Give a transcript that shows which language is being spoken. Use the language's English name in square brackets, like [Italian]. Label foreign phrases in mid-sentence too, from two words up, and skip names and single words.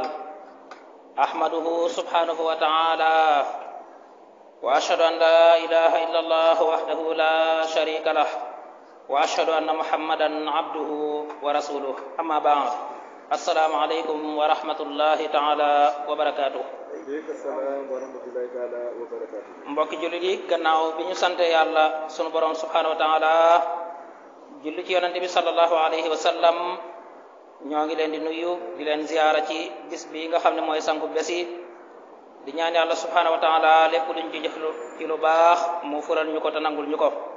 [Arabic] أحمده سبحانه وتعالى وأشهد أن لا إله إلا الله وحده لا شريك له وأشهد أن محمدا عبده ورسوله. أما بعد، السلام عليكم ورحمة الله تعالى وبركاته. [Wolof] mbokki jullit yi, gannaaw bi ñu sante yàlla sunu borom [Arabic] سبحانه وتعالى [Wolof] julli ci yonente bi [Arabic] صلى الله عليه وسلم, [Wolof] ñoo ngi leen di nuyu di leen ziyaara ci bis bi nga xam ne mooy sangu bés yi, di ñaan yàlla [Arabic] سبحانه وتعالى [Wolof] lépp luñ ci jëf ci lu baax mu fulal ñu ko te nangul ñu ko.